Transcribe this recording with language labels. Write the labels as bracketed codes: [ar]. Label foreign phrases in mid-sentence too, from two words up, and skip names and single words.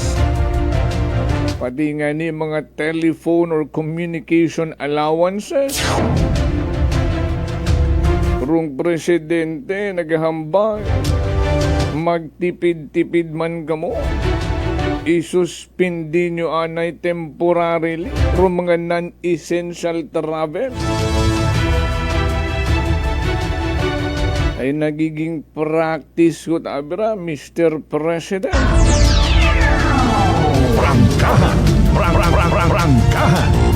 [hil] Pati nga ni mga [en] telephone or communication allowances. [hil] Rong presidente naghahambal magtipid-tipid man kamo, isuspindi nyo anay [en] temporarily from [hil] mga [en] non-essential travel. [hil] Ay nagiging practice ko tabira, Mr. President. Prangkahan! Prangkahan!